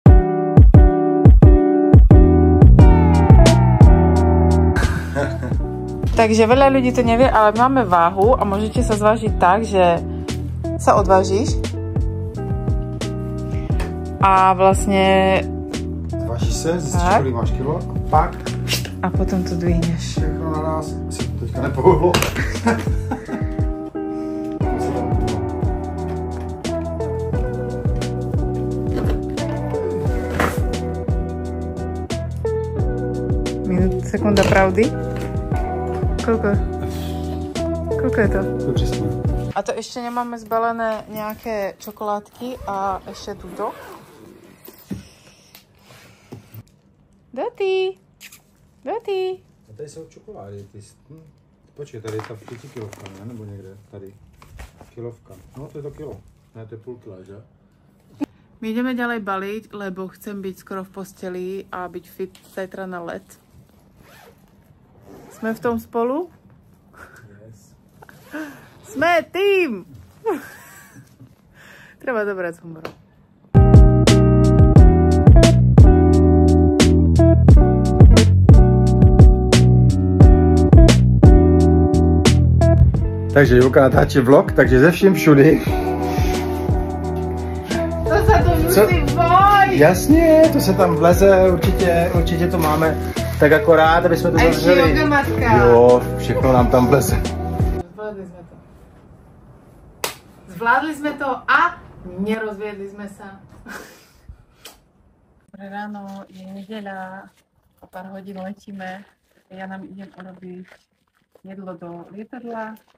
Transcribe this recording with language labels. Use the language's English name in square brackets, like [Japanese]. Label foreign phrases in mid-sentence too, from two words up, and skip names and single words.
[Slovak] Takže veľa ľudí to nevie, ale máme váhu a môžete sa zvážiť tak, že sa odvážiš a vlastne... [Czech] Zvážiš se, zjistíš, kolik máš kilo a pak... [Slovak] A potom to dvihneš. [Czech] Všechno naraz si to teďka nepohlo. Sekunda pravdy. [Slovak] Koľko je to? A to ešte nemáme zbalené nejaké čokoládky a ešte túto. Doty. [Czech] A tady jsou čokolády. Počkej, tady je ta 5kilovka, ne? Nebo někde? Tady. Kilovka. No, to je to kilo. Ne, to je půl kila, že? [Slovak] My ideme ďalej baliť, lebo chcem byť skoro v posteli a byť fit zajtra na let. Sme v tom spolu? Yes. Sme tým! Treba dobrať s humorom. [Czech] Takže Julka natáčí vlog, takže ze vším všudy. [Slovak] To sa to musí bojí! [Czech] Jasně, to se tam vleze, určitě to máme. Tak akorát, aby jsme to zavřeli. A ještě jogamatka. Jo, všechno nám tam vleze. [Slovak] Zvládli sme to a nerozviedli sme sa. Dobré ráno, je nedeľa, o pár hodín letíme. Ja nám idem urobiť jedlo do lietadla.